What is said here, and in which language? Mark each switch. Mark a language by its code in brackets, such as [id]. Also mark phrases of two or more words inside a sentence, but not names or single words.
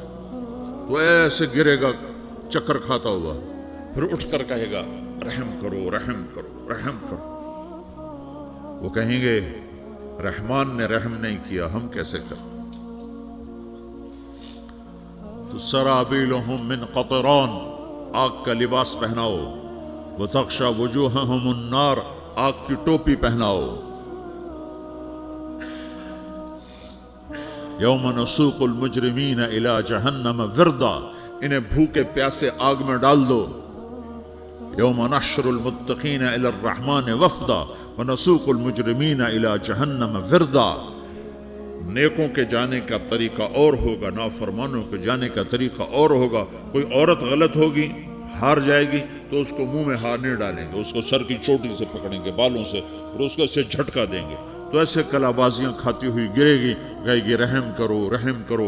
[hi] तो ऐसे गिरेगा चक्कर खाता हुआ, फिर उठकर कहेगा रहम करो, रहम करो, रहम करो। वो कहेंगे रहमान ने रहम नहीं किया, हम कैसे करें। तो [ar] سرابيلهم من قطران, [hi] आग का लिबास पहनाओ, [ar] و تغشى وجوههم النار, [hi] आग की टोपी पहनाओ। [ar] يوم نسوق المجرمين إلى جهنم وردا, [hi] इन्हें भूखे प्यासे आग में डाल दो। [ar] يوم نحشر المتقين إلى الرحمن وفدا و نسوق المجرمين إلى جهنم وردا. [hi] नेकों के जाने का तरीका और होगा, नाफरमानों के जाने का तरीका और होगा। कोई औरत गलत होगी, हार जाएगी, तो उसको मुंह में हार नहीं डालेंगे, उसको सर की चोटी से पकड़ेंगे, बालों से, और उसको ऐसे झटका देंगे। तो ऐसे कलाबाजियां खाती हुई गिरेगी, कहेगी रहम करो, रहम करो।